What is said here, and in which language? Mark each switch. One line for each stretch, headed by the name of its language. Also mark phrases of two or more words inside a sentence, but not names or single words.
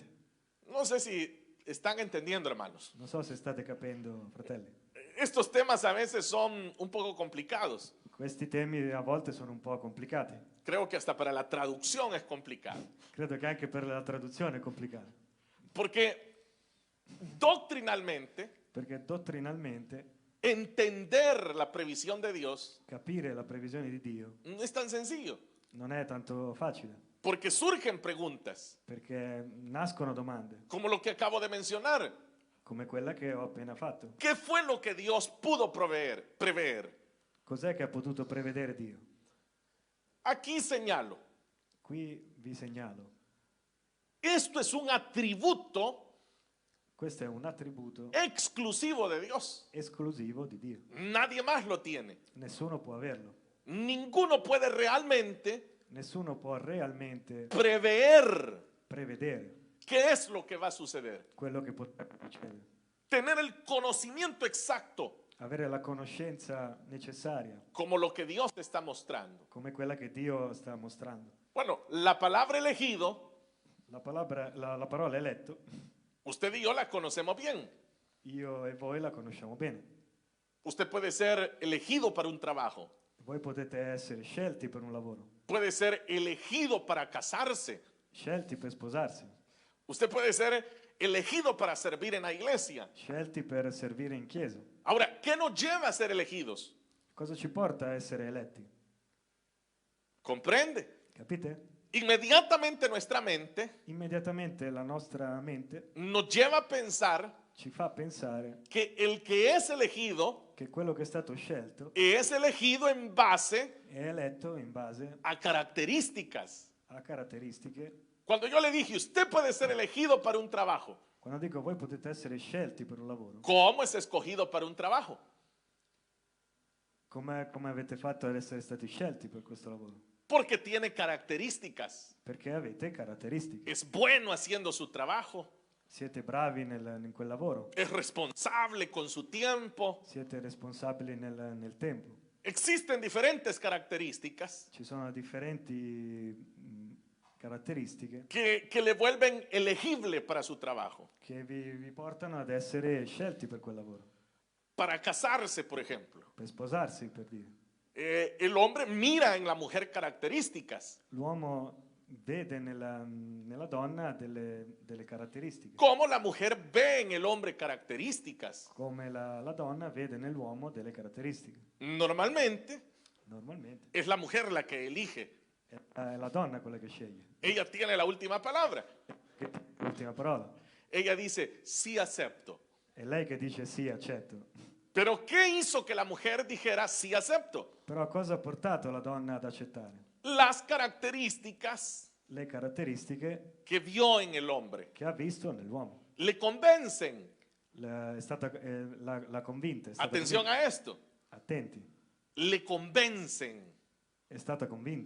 Spanish: No sé si están entendiendo, hermanos.
Italian: Non so se state capendo, fratelli.
Spanish: Estos temas a veces son un poco complicados.
Italian: Questi temi a volte sono un po' complicati.
Spanish: Creo que hasta para la traducción es complicado.
Italian: Credo che anche per la traduzione è complicato.
Spanish: Porque doctrinalmente,
Italian: Perché dottrinalmente
Spanish: entender la previsión de Dios
Italian: capire la previsione di Dio
Spanish: no es tan sencillo.
Italian: non è tanto facile.
Spanish: Porque surgen preguntas,
Italian: Perché nascono domande,
Spanish: como lo que acabo de mencionar.
Italian: come quella che ho appena fatto.
Spanish: ¿Qué fue lo que Dios pudo prever?
Italian: Cos'è che ha potuto prevedere Dio?
Spanish: Aquí señalo,
Italian: Qui vi segnalo.
Spanish: esto es un atributo
Italian: Questo è un attributo
Spanish: exclusivo de Dios.
Italian: esclusivo di Dio.
Spanish: Nadie más lo tiene.
Italian: Nessuno può averlo.
Spanish: Ninguno puede realmente
Italian: Nessuno può realmente
Spanish: prever
Italian: prevedere
Spanish: qué es lo que va a suceder.
Italian: quello che potrebbe succedere.
Spanish: Tener el conocimiento exacto
Italian: Avere la conoscenza necessaria,
Spanish: como lo que Dios te está mostrando.
Italian: come quella che Dio sta mostrando.
Spanish: Bueno, la palabra elegido,
Italian: La parola eletto,
Spanish: usted y yo la conocemos bien.
Italian: io e voi la conosciamo bene.
Spanish: Usted puede ser elegido para un trabajo.
Italian: Voi potete essere scelti per un lavoro,
Spanish: Puede ser elegido para casarse.
Italian: scelti per sposarsi,
Spanish: Usted puede ser elegido para servir en la iglesia.
Italian: scelti per servire in chiesa.
Spanish: Ahora, ¿qué nos lleva a ser elegidos?
Italian: Cosa ci porta a essere eletti?
Spanish: ¿Comprende?
Italian: Capite?
Spanish: Inmediatamente nuestra mente
Italian: Immediatamente la nostra mente
Spanish: nos lleva a pensar
Italian: ci fa pensare
Spanish: que el que es elegido
Italian: che quello che è stato scelto
Spanish: es elegido en base
Italian: è eletto in base
Spanish: a características.
Italian: a caratteristiche.
Spanish: Cuando yo le dije, usted puede ser elegido para un trabajo,
Italian: Quando dico voi potete essere scelti per un lavoro,
Spanish: ¿cómo es escogido para un trabajo?
Italian: come avete fatto ad essere stati scelti per questo lavoro?
Spanish: Porque tiene características.
Italian: Perché avete caratteristiche.
Spanish: Es bueno haciendo su trabajo.
Italian: Siete bravi in quel lavoro.
Spanish: Es responsable con su tiempo.
Italian: Siete responsabili nel tempo.
Spanish: Existen diferentes características
Italian: Ci sono differenti caratteristiche
Spanish: que le vuelven elegible para su trabajo.
Italian: che vi portano ad essere scelti per quel lavoro.
Spanish: Para casarse, por ejemplo.
Italian: Per sposarsi, per dire.
Spanish: El hombre mira en la mujer características.
Italian: L'uomo vede nella donna delle caratteristiche,
Spanish: Como la mujer ve en el hombre características.
Italian: come la donna vede nell'uomo delle caratteristiche.
Spanish: Normalmente
Italian: Normalmente
Spanish: es la mujer la que elige.
Italian: è la donna quella che sceglie.
Spanish: Ella tiene la última palabra.
Italian: L'ultima parola.
Spanish: Ella dice, sí acepto.
Italian: È lei che dice sì, accetto.
Spanish: Pero ¿qué hizo que la mujer dijera, sí acepto?
Italian: Però cosa ha portato la donna ad accettare?
Spanish: Las características
Italian: Le caratteristiche
Spanish: que vio en el hombre.
Italian: che ha visto nell'uomo.
Spanish: Le convencen.
Italian: L'ha convinta. È stata
Spanish: Atención
Italian: convinta.
Spanish: a esto.
Italian: Attenti,
Spanish: Le convencen.
Italian: è stata convinta.